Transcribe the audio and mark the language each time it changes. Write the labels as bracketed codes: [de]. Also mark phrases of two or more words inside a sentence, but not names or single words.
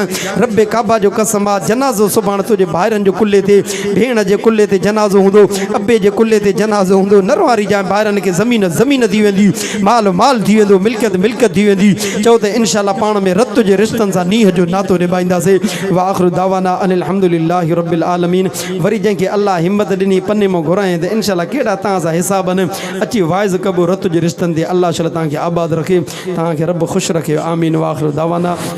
[sd] रब काबा जो कसम आहे, जनाज़ो सुभाणे तुंहिंजे भाइरनि जो कुल्ले ते, भेण जे कुल्ले ते जनाज़ो हूंदो, अबे जे कुल्ले ते जनाज़ो हूंदो। न रुआरी जाए, भाइरनि खे ज़मीन ज़मीन थी वेंदी, माल माल थी वेंदो, मिल्कियत मिल्कियत थी वेंदी। चओ त इंशाअल्लाह पाण में रत जे रिश्तनि सां नीह जो नातो निभाईंदासीं। [ar] وآخر دعوانا أن الحمد لله رب العالمين. [sd] वरी जंहिंखे अल्लाह हिम्मत ॾिनी पने मां घुराएं त इंशाअल्लाह कहिड़ा तव्हां सां हिसाब आहिनि, अची वाइज़ कबो रत जे रिश्तनि ते। अल्लाह ताला तव्हांखे आबाद रखे, तव्हांखे रब ख़ुशि रखे। [ar] آمين۔ وآخر دعوانا.